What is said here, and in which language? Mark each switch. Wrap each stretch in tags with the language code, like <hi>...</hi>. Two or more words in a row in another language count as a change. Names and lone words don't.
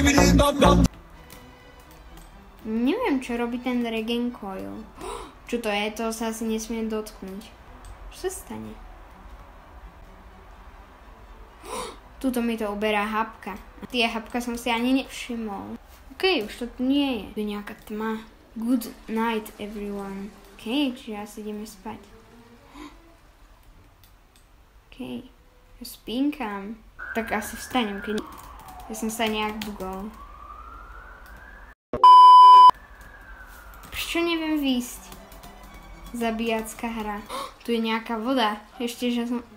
<sk>Neviem, čo robí ten</sk> <en>regen coil.</en> <sk>Čo to je? To sa asi nesmie dotknúť. Čo sa stane? Tuto mi to uberá hapka. Tie hapka som si ani nevšimol. OK, už to tu nie je. Tu je nejaká tma.</sk> <en>Good night, everyone.</en> <sk>OK, čiže asi ideme spať. OK, ja spínkam. Tak asi vstanem, keď... Ja som sa nejak bugol. Prečo neviem výjsť? Zabíjacká hra. Tu je nejaká voda. Ešte, že som...</sk>